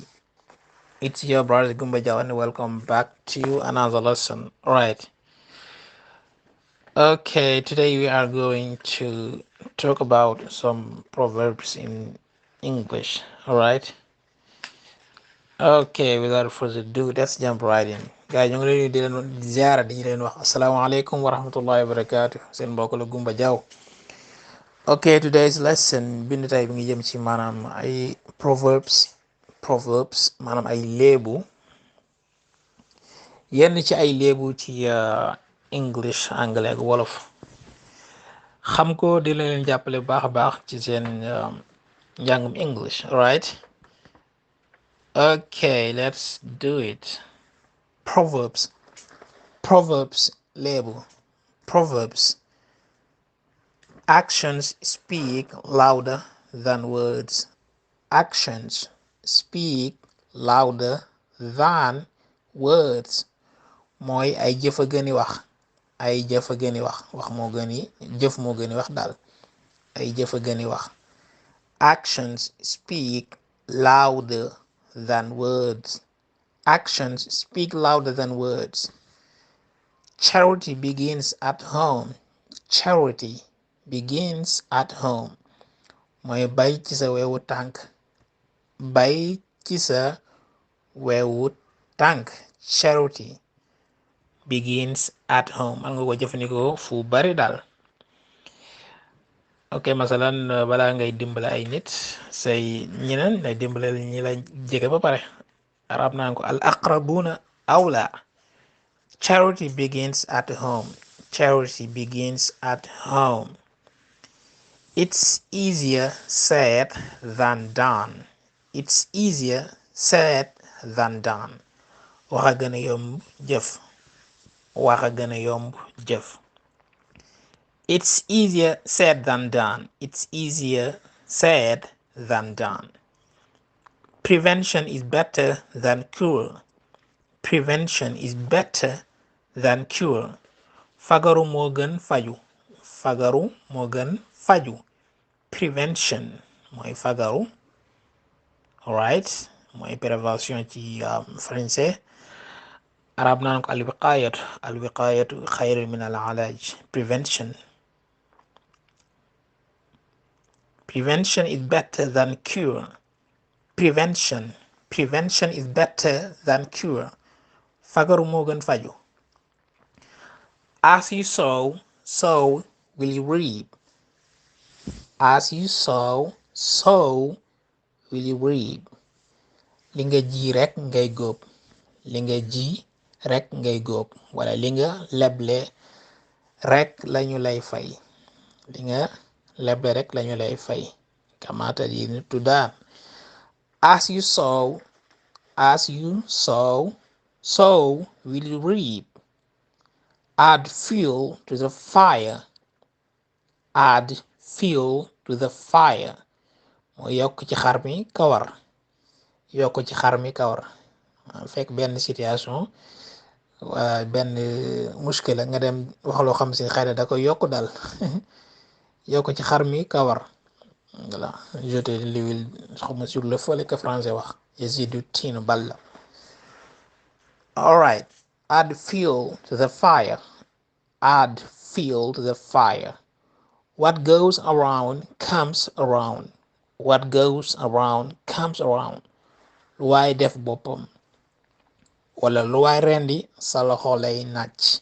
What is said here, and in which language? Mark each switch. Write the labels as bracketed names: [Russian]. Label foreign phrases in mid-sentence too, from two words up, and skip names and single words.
[English] It's your brother Gumba Jal and welcome back to another lesson. Alright. Okay, today we are going to talk about some proverbs in English. Alright. Okay, without further ado, let's jump right in. Guys, [Wolof] ñu ngi leen di leen ziara di leen wax [Arabic] asalaamaaleykum wa rahmatullahi wa barakatuh. [Wolof] Seen mbokk la Gumba Jaw. [English] Okay, today's lesson [Wolof] bindu tay bi ngi jëm ci maanaam ay proverbs maanaam ay léebu yenn ci ay léebu ci English àngale ak wolof xam ko di leen jàppale bu baax a baax ci seen njàngum English. [English] Right? Okay, let's do it. Proverbs. Proverbs léebu. Proverbs. Actions speak louder than words. Actions speak louder than words. [Wolof] Mooy ay jëf a gëni wax. Ay jëf a gëni wax. Wax moo gëni jëf moo gëni wax daal. Ay jëf a gëni wax. [English] Actions speak louder than words. Actions speak louder than words. Charity begins at home. Charity begins at home. [Wolof] Mooy bay ci sa wewu tànk. Bay ci sa wewu tànk. [English] Charity begins at home. [Wolof] Man nga ko jëfandikoo fu bari daal. Ok, masalan balaa ngay dimbale ay nit say ñeneen ngay dimbale ñi la jege ba pare. Arab naan ko [Arabic] al aqrabuna awla. [English] Charity begins at home. Charity begins at home. It's easier said than done. It's easier said than done. [Wolof] Wax a gën a yomb jëf. Wax a gën a yomb jëf. [English] It's easier said than done. It's easier said than done. Prevention is better than cure. Prevention is better than cure. [Wolof] Fagaru moo gën faju. Fagaru moo gën faju. Prevention mooy fagaru. Alright, mooy prévention ci français. Arab naan ko [Arabic] alwiqaayatu. Alwiqaayatu xayrun min al alaaj. [English] Prevention. Prevention is better than cure. Prevention. Prevention is better than cure. [Wolof] Fagaru moo gën faju. [English] As you sow, so will you reap. As you sow, so will you reap. [Wolof] Li nga ji rek ngay góob. Li nga ji rek ngay góob. Wala li nga leble rek lañu lay fay. Li nga leble rek lañu lay fay. Kamata di tudaan. [English] As you sow, so will you reap. Add fuel to the fire. Add fuel to the fire. [Wolof] Mooy yokk ci xar mi kawar. Yokk ci xar mi kawar. Fekk benn situation benn muskila nga dem wax loo xam si xëy na da koy yokk daal. Yokk ci xar mi kawar. [French] Voilà, jeter l'huile xawma sur le feu que français wax. [Arabic] Yazidu tin balla. [English] All right. Add fuel to the fire. Add fuel to the fire. What goes around comes around. What goes around comes around. [Wolof] Lu waay def boppam. Wala lu waay rendi sa loxo lay nàcc.